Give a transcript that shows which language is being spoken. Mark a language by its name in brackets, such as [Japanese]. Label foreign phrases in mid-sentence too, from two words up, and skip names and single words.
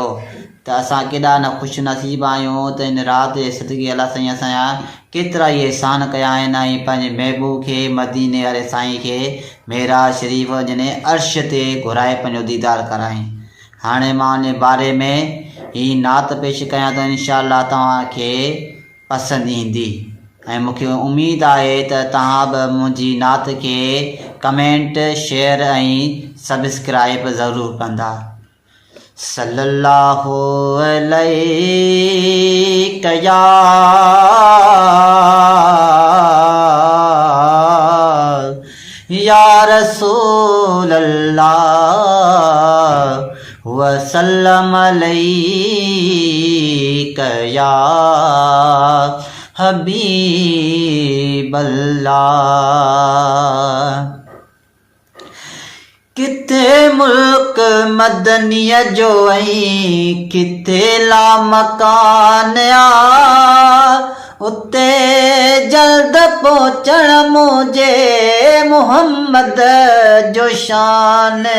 [Sindhi] त असां केॾा न ख़ुशि नसीब आहियूं त इन राति जे सदिक़े अलाह साईं असांजा केतिरा ई एहसान कया आहिनि ऐं पंहिंजे महबूब खे मदीने वारे साईं खे मेराज शरीफ़ जने अर्श ते घुराए पंहिंजो दीदार कराई। हाणे मां उन बारे में ही नात पेश कयां थो, इंशाअल्लाह तव्हांखे पसंदि ईंदी ऐं मूंखे उमेद आहे त तव्हां बि मुंहिंजी नात खे [English] comment share [Sindhi] ऐं सब्सक्राइब ज़रूरु कंदा। [Arabic] صلى الله عليك يا رسول الله وسلم عليك يا حبيب الله. [Sindhi] किथे मुल्क मदनीअ जो ऐं किथे ला मकान आ, उते जल्द पहुचण मुंहिंजे मुहम्मद जो शान आ।